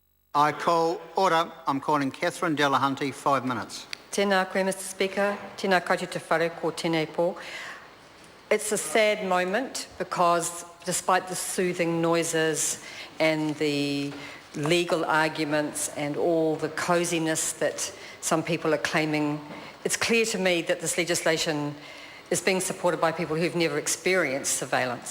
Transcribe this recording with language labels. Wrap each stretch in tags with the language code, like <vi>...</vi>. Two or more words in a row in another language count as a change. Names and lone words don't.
<en>I call order. I'm calling Catherine Delahunty, 5 minutes.</en> <mi>Tēnā koe,</mi> <en>Mr Speaker.</en> <mi>Tēnā koutou te whare ko tēnei pō.</mi> <en>It's a sad moment because despite the soothing noises and the legal arguments and all the coziness that some people are claiming, it's clear to me that this legislation is being supported by people who've never experienced surveillance.</en>